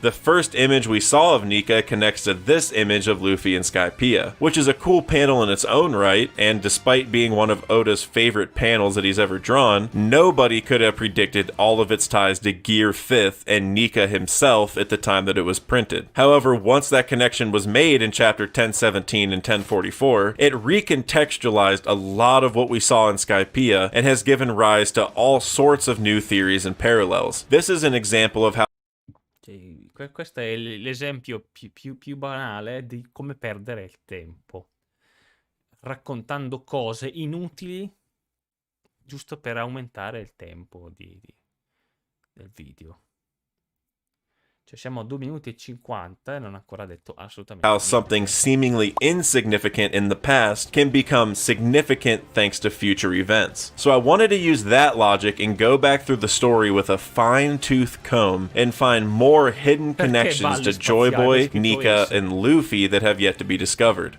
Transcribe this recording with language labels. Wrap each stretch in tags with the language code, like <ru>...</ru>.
<en>The first image we saw of Nika connects to this image of Luffy and Skypiea, which is a cool panel in its own right, and despite being one of Oda's favorite panels that he's ever drawn, nobody could have predicted all of its ties to Gear 5th and Nika himself at the time that it was printed. However, once that connection was made in chapter 1017 and 1044, it recontextualized a lot of what we saw in Skypiea and has given rise to all sorts of new theories and parallels. This is an example of how</en> <it>questo è l'esempio più banale di come perdere il tempo, raccontando cose inutili giusto per aumentare il tempo del video. Cioè siamo a 2 minuti e 50 e non ho ancora detto assolutamente</it> <en>how</en> <it>niente.</it> <en>something seemingly insignificant in the past can become significant thanks to future events. So I wanted to use that logic and go back through the story with a fine-tooth comb and find more hidden connections to Joy Boy, Nika, and Luffy that have yet to be discovered.</en>